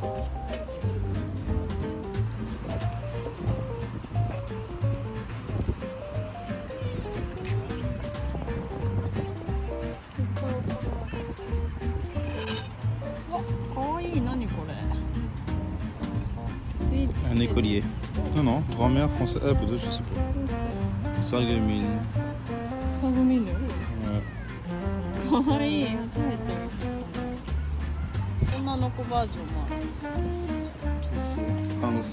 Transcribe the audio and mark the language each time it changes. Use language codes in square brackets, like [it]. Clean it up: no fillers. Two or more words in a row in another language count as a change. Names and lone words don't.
[ja] うわ、かわいい。何これ。スイッチ。 [fr] Un écolier. Non, non, grand-mère française. Ah, peut-être, je sais pas. Sargumine. [ja] サグミヌ。 [fr] Ouais. [ja] かわいい。初めて見た。女の子バージョンもある。 [fr] Un aussi.